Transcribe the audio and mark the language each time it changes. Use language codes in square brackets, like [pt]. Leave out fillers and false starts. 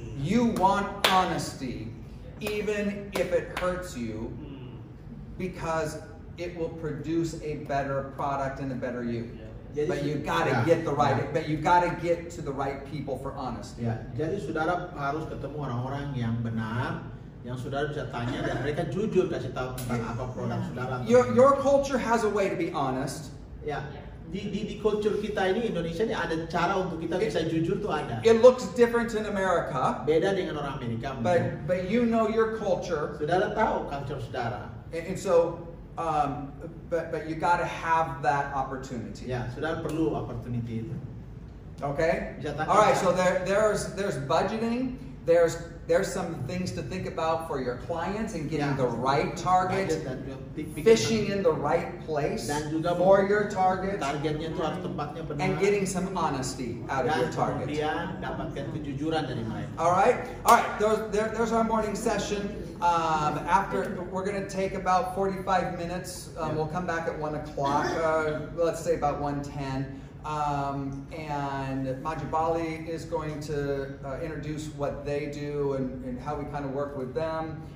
[en] You want honesty, even if it hurts you, because it will produce a better product and a better you. But you gotta get the right. But you gotta get to the right people for honesty. [id] Ya, jadi saudara harus ketemu orang-orang yang benar, yang saudara bisa tanya dan mereka jujur kasih tahu tentang apa produk saudara. [en] Your culture has a way to be honest. [id] Ya, di culture kita ini Indonesia ini ada cara untuk kita bisa jujur tuh ada. [en] It looks different in America, [id] Beda dengan orang Amerika. [en] but you know your culture, [id] Saudara tahu culture saudara. [en] and so but you got to have that opportunity. [id] Ya, saudara perlu opportunity itu. [en] Okay. [id] Bisa tanya. [en] All right. So there's budgeting. There's some things to think about for your clients and getting the right target, [id] Budget dan juga [en] fishing in the right place [id] Dan juga [en] for your target, [id] targetnya itu harus tempatnya benar. [en] and getting some honesty out of [id] dan [en] your target. [id] kemudian dapatkan kejujuran dari mereka. [en] All right. There's our morning session. After we're going to take about 45 minutes. We'll come back at 1 o'clock. Let's say about 1:10. And Majibali is going to introduce what they do and how we kind of work with them.